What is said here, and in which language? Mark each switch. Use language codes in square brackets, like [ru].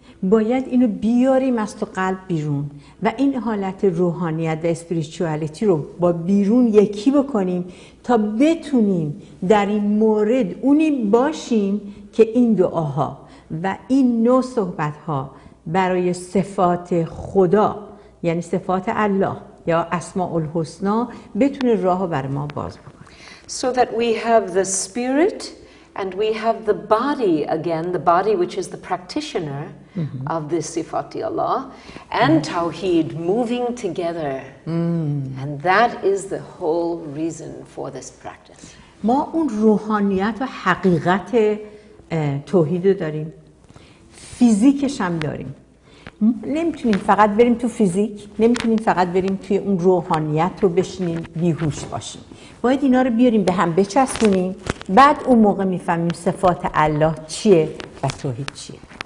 [fa] باید اینو بیاریم از تو قلب بیرون و این حالت روحانیت و اسپریچوالیتی رو با بیرون یکی بکنیم تا بتونیم در این مورد اونی باشیم که این دعاها و این نوع صحبتها برای صفات خدا یعنی صفات الله یا اسماء الحسنا بتونه راهو برای ما باز بکنه. [en] So that we have the spirit and we have the body again, the body which is the practitioner of this Sifati Allah and Tawheed moving together. And that is the whole reason for this practice. [fa] ما اون روحانیت و حقیقت توحید رو داریم، فیزیکش هم داریم. نمیتونیم فقط بریم تو فیزیک، نمیتونیم فقط بریم توی اون روحانیت رو بشینیم بیهوش باشیم. باید اینا رو بیاریم به هم بچسبونیم، بعد اون موقع میفهمیم صفات الله چیه و توحید چیه.